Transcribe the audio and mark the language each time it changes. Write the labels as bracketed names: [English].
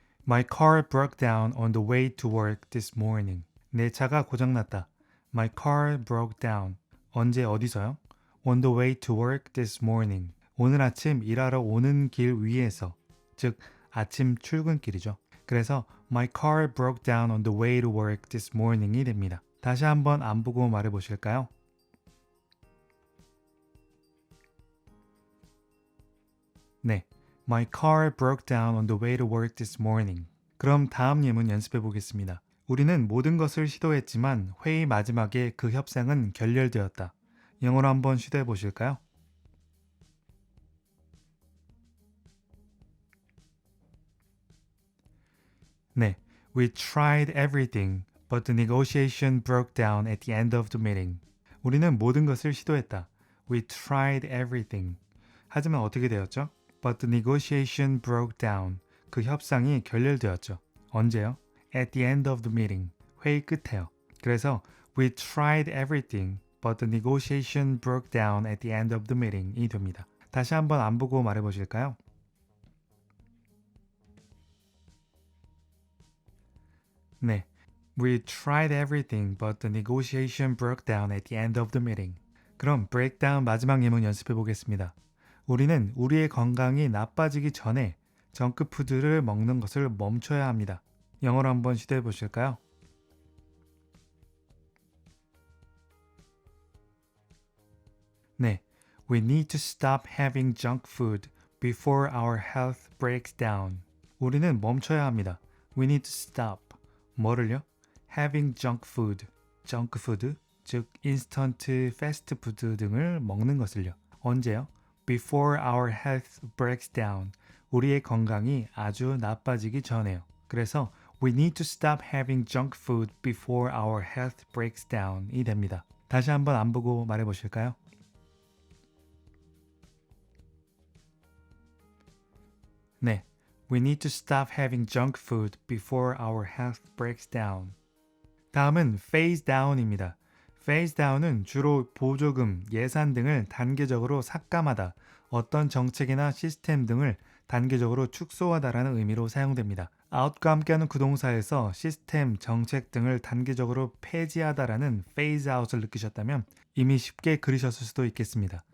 [English] My car broke down on the way to work this morning. [Korean] 내 차가 고장났다. [English] My car broke down. [Korean] 언제 어디서요? On the way to work this morning. 오늘 아침 일하러 오는 길 위에서. 즉 아침 출근길이죠. 그래서 [English] My car broke down on the way to work this morning이 [Korean] 됩니다. 다시 한번 안 보고 말해 보실까요? 네. [English] My car broke down on the way to work this morning. [Korean] 그럼 다음 예문 연습해 보겠습니다. 우리는 모든 것을 시도했지만 회의 마지막에 그 협상은 결렬되었다. 영어로 한번 시도해 보실까요? 네. [English] We tried everything, but the negotiation broke down at the end of the meeting. [Korean] 우리는 모든 것을 시도했다. [English] We tried everything. [Korean] 하지만 어떻게 되었죠? [English] But the negotiation broke down. [Korean] 그 협상이 결렬되었죠. 언제요? [English] At the end of the meeting. [Korean] 회의 끝에요. 그래서 [English] We tried everything, but the negotiation broke down at the end of the meeting이 [Korean] 됩니다. 다시 한번 안 보고 말해보실까요? 네. [English] We tried everything, but the negotiation broke down at the end of the meeting. [Korean] 그럼 breakdown 마지막 예문 연습해 보겠습니다. 우리는 우리의 건강이 나빠지기 전에 정크푸드를 먹는 것을 멈춰야 합니다. 영어로 한번 시도해 보실까요? 네. [English] We need to stop having junk food before our health breaks down. [Korean] 우리는 멈춰야 합니다. [English] We need to stop. [Korean] 뭐를요? [English] Having junk food. [Korean] junk food, 즉 인스턴트 패스트푸드 등을 먹는 것을요. 언제요? [English] Before our health breaks down. [Korean] 우리의 건강이 아주 나빠지기 전에요. 그래서 [English] We need to stop having junk food before our health breaks down이 [Korean] 됩니다. 다시 한번 안 보고 말해 보실까요? 네. [English] We need to stop having junk food before our health breaks down. [Korean] 다음은 phase down입니다. phase down은 주로 보조금, 예산 등을 단계적으로 삭감하다, 어떤 정책이나 시스템 등을 단계적으로 축소하다라는 의미로 사용됩니다. out과 함께하는 구동사에서 시스템, 정책 등을 단계적으로 폐지하다라는 phase out을 느끼셨다면 이미 쉽게 그리셨을 수도 있겠습니다.